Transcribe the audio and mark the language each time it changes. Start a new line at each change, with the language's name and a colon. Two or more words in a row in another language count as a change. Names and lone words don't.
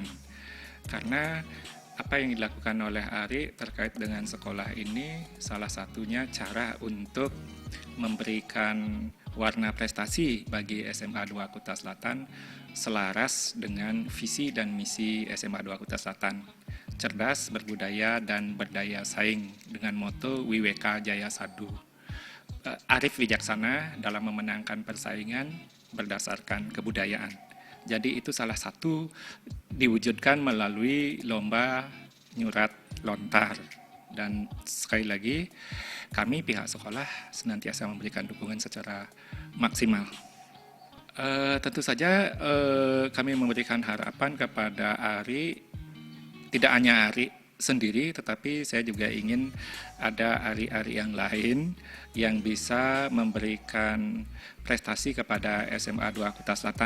Indonesian: Karena apa yang dilakukan oleh Ari terkait dengan sekolah ini salah satunya cara untuk memberikan warna prestasi bagi SMA 2 Kuta Selatan selaras dengan visi dan misi SMA 2 Kuta Selatan. Cerdas, berbudaya, dan berdaya saing dengan moto WWK Jaya Sadu. arif bijaksana dalam memenangkan persaingan berdasarkan kebudayaan. Jadi itu salah satu diwujudkan melalui lomba nyurat lontar. Dan sekali lagi, kami pihak sekolah senantiasa memberikan dukungan secara maksimal. Tentu saja kami memberikan harapan kepada Ari, tidak hanya Ari sendiri, tetapi saya juga ingin ada Ari-Ari yang lain yang bisa memberikan prestasi kepada SMA 2 Kuta Selatan.